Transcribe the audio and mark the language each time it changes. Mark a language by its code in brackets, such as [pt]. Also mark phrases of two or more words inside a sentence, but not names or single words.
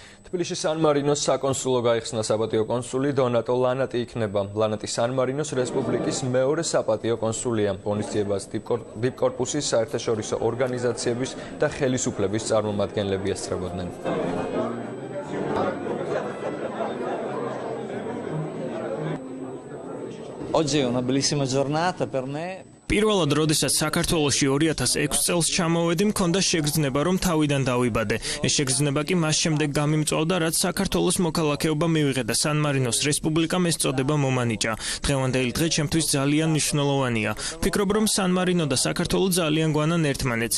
[ka] თბილისში სან-მარინოს საკონსულო გაიხსნა საპატიო კონსული დონატო ლანატი იქნება. ლანატი სან-მარინოს რესპუბლიკის მეორე საპატიო კონსულია. ღონისძიებას დიპკორპუსის საერთაშორისო ორგანიზაციების და ხელისუფლების წარმომადგენლები ესწრებოდნენ. [it] Oggi è una bellissima giornata per me. [ka] პირველად როდესაც საქართველოში 2006 წელს ჩამოვედი, მქონდა შეგრძნება, რომ თავიდან დავიბადე. ეს შეგრძნება კი მას შემდეგ გამიმწვავდა, რაც საქართველოს მოქალაქეობა მივიღე და სან-მარინოს რესპუბლიკამ ეს წოდება მომანიჭა. დღევანდელი დღე ჩემთვის ძალიან მნიშვნელოვანია. ვფიქრობ, რომ სან-მარინო და საქართველო ძალიან გვანან ერთმანეთს.